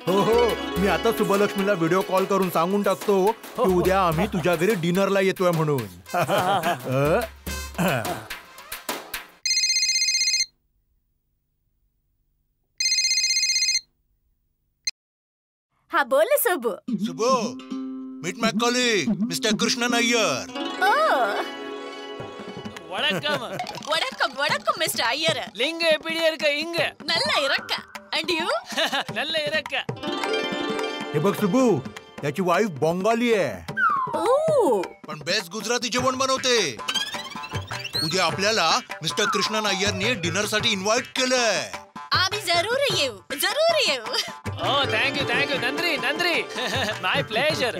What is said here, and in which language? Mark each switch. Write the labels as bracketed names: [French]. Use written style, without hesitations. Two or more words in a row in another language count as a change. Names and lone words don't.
[Marathi] हो हो, मी आता सुबलक्ष्मीला [English] video call [Marathi] करून सांगून टाकतो की उद्या आम्ही तुझ्या घरी डिनरला येतोय म्हणून. हा बोल सुबू. [English] Subo, meet my colleague Mister Krishnan Iyer. [Tamil] வணக்கம் வணக்கம் வணக்கம் மிஸ்டர் ஐயர். லிங்க எப்படி இருக்க? இங்க நல்லா இருக்க. [English] and you? [Tamil] நல்ல இருக்க. [Marathi] हे बघ सुबू, त्याची वाईफ बंगाली आहे. ओ, पण बेस्ट गुजराती जेवण बनवते. उद्या आपल्याला मिस्टर कृष्णन अय्यरने डिनर साठी इन्व्हाइट केलंय. आम्ही जरूर येऊ, जरूर येऊ. [English] Oh thank you [Tamil] நன்றி நன்றி. [English] my pleasure.